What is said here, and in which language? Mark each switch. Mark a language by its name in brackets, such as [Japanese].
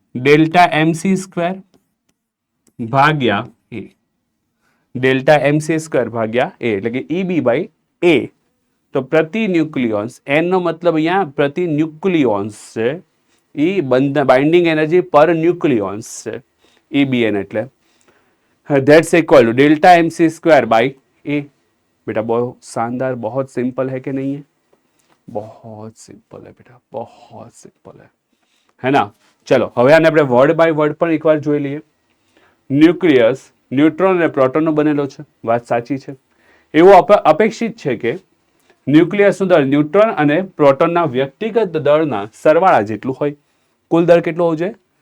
[Gujarati] Delta MC square ભાગ્યા A. Delta MC square ભાગ્યા A એટલે કે EB બાય A. તો પ્રતિ ન્યુક્લિયોન્સ, N નો મતલબ અહીંયા પ્રતિ ન્યુક્લિયોન્સ છે. એ બાઇન્ડિંગ એનર્જી પર ન્યુક્લિયોન્સ છે EBN એટલે. [English] That's equal to delta MC square by A. [Hindi] बेटा बहुत शानदार, बहुत सिंपल है कि नहीं है? बहुत सिंपल है बेटा, बहुत सिंपल है ना? [Gujarati] चलो હવે આને આપણે વર્ડ બાય વર્ડ પણ એકવાર જોઈ લઈએ. ન્યુક્લિયસ ન્યુટ્રોન અને પ્રોટોનનો બનેલો છે, વાત સાચી છે. એવું અપેક્ષિત છે કે ન્યુક્લિયસનું દળ ન્યુટ્રોન અને પ્રોટોનના વ્યક્તિગત દળના સરવાળા જેટલું હોય. કુલ દળ કેટલું હોવું જોઈએ?